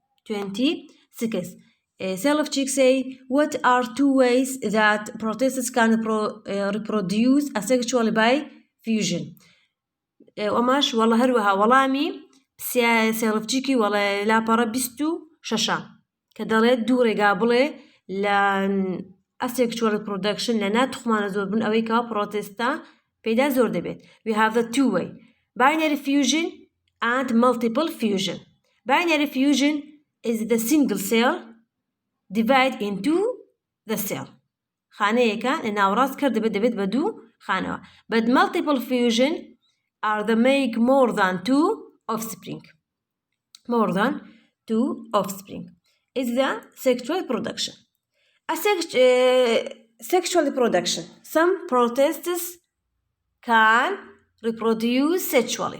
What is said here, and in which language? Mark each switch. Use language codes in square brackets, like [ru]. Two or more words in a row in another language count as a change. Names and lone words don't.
[en] Self-check say, what are two ways that protists can reproduce asexually by fusion? [ckb] وماش والله هروها وڵامی self-checky والله لاپەڕە 26 کە دەڵێت دوو ڕێگا بڵێ لە [en] asexual reproduction [ckb] لە ناتخمانە زۆر بوون ئەوەی کەوا پرۆتێستا پێدا زۆر دەبێت. [en] We have the two-way binary fusion and multiple fusion. Binary fusion is the single cell divide into the cell. [ckb] خانەیەکە لە ناوڕاست کرد دەبێت بە 2 خانەوە. [en] But multiple fusion are the make more than 2 offspring. More than 2 offspring is the sexual production. Sexual reproduction. Some protists can reproduce sexually.